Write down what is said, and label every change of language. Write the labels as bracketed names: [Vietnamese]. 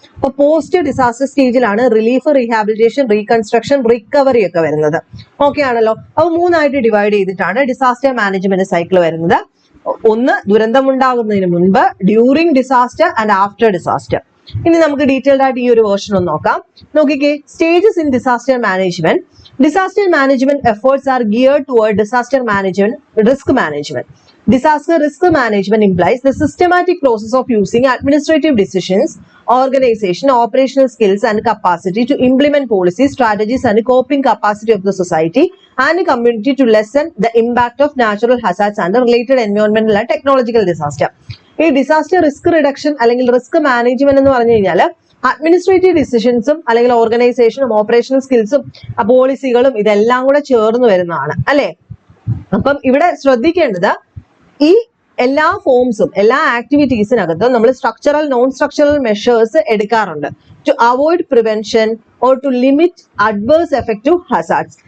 [Malayalam] അപ്പൊ post disaster സ്റ്റേജിലാണ് relief, rehabilitation, reconstruction, recovery ഒക്കെ വരുന്നത്. ഓക്കെ ആണല്ലോ. അപ്പൊ 3ആയിട്ട് ഡിവൈഡ് ചെയ്തിട്ടാണ് ഡിസാസ്റ്റർ മാനേജ്മെന്റ് സൈക്കിൾ വരുന്നത്. ഒന്ന്, ദുരന്തമുണ്ടാകുന്നതിന് മുൻപ്, [English] During disaster and after disaster. [Malayalam] ഇനി നമുക്ക് ഡീറ്റെയിൽഡ് ആയിട്ട് ഈ ഒരു വേർഷൻ ഒന്ന് നോക്കാം. നോക്കിക്കേ, [English] Stages in disaster management. Disaster management efforts are geared toward disaster management, risk management. Disaster risk management implies the systematic process of using administrative decisions, organization, operational skills and capacity to implement policies, strategies and coping capacity of the society and community to lessen the impact of natural hazards and related environmental and technological disaster. [Malayalam] ഈ disaster risk reduction അല്ലെങ്കിൽ risk management എന്ന് പറഞ്ഞു കഴിഞ്ഞാൽ administrative ഡിസിഷൻസും അല്ലെങ്കിൽ ഓർഗനൈസേഷനും operational സ്കിൽസും പോളിസികളും ഇതെല്ലാം കൂടെ ചേർന്ന് വരുന്നതാണ്, അല്ലെ? അപ്പം ഇവിടെ ശ്രദ്ധിക്കേണ്ടത്, ഈ എല്ലാ ഫോംസും എല്ലാ ആക്ടിവിറ്റീസിനകത്തും നമ്മൾ സ്ട്രക്ചറൽ, നോൺ സ്ട്രക്ചറൽ മെഷേഴ്സ് എടുക്കാറുണ്ട് [English] To avoid prevention or to limit adverse effect to hazards.